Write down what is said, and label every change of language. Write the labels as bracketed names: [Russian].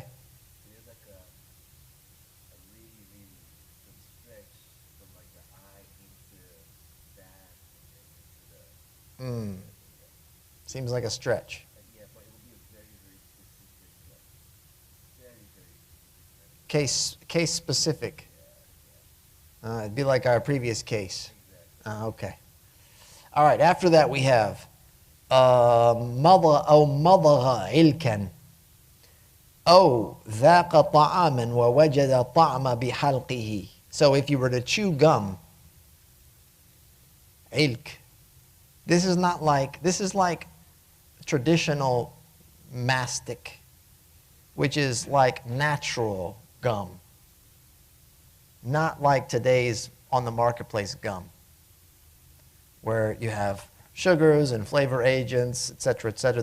[English] So there's like a really, really some stretch from like the eye into that and then into the. Seems like a stretch. Yeah, but it would be a very, very specific, very, very specific. Case specific. It'd be like our previous case. Okay. All right. After that, we have [Arabic] مضغ أو مضغ علكا أو ذاق طعاما ووجد الطعم بحلقه. [English] So if you were to chew gum, ilk. This is like traditional mastic, which is like natural gum. not like today's on the marketplace gum, where you have sugars and flavor agents, et cetera, et cetera.